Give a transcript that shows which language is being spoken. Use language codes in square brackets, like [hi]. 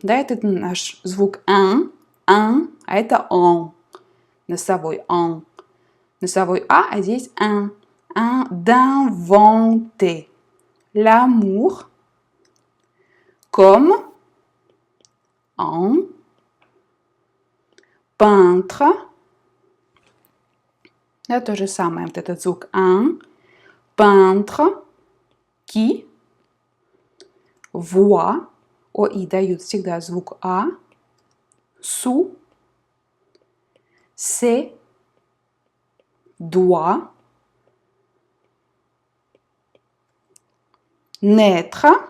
[ru] Да, это наш звук «un», а это «on». Носовой «on». Носовой а здесь «un». [fr] D'inventer l'amour comme un peintre. [ru] Да, то же самое, вот этот звук «un». [fr] Peintre qui voit, [ru] о и дают всегда звук а, [fr] sous ses doigts naître